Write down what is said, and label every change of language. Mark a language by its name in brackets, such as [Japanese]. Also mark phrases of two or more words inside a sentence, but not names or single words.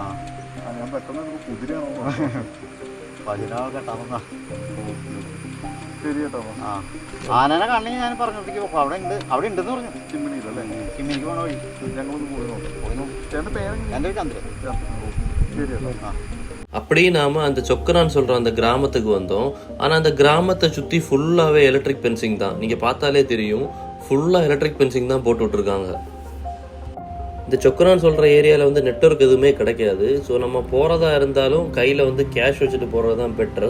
[Malayalam] ഞാൻ പെട്ടെന്ന് കുതിരയാണോ പശുവിനെ കെട്ടാൻ വന്നാ. ശരി കേട്ടോ. ആ ആനനെ കാണണമെങ്കിൽ ഞാൻ പറഞ്ഞിടത്തേക്ക് പോകും. അവിടെ ഉണ്ടെന്ന് പറഞ്ഞു. ചിമ്മിനിയിലല്ലേ? ചിമ്മിനിക്ക് പോകണ വഴി ഞങ്ങളൊന്ന് പോയി നോക്കാം. ചേട്ടൻ്റെ പേരെങ്ങനെ? എൻ്റെ ചന്ദ്രൻ. ശരി കേട്ടോ. ആ [Tamil] அப்படியே நாம அந்த சொக்கரான்னு சொல்ற அந்த கிராமத்துக்கு வந்தோம். ஆனா அந்த கிராமத்தை சுத்தி ஃபுல்லாவே [English] electric fencing [Tamil] தான். நீங்க பார்த்தாலே தெரியும், [English] full electric fencing [Tamil] தான் போட்டு விட்டுருக்காங்க. இந்த சொக்கரான்னு சொல்ற ஏரியாவில் வந்து நெட்வொர்க் எதுவுமே கிடைக்காது. ஸோ நம்ம போகிறதா இருந்தாலும் கையில் வந்து கேஷ் வச்சுட்டு போகிறது தான் பெட்டர்.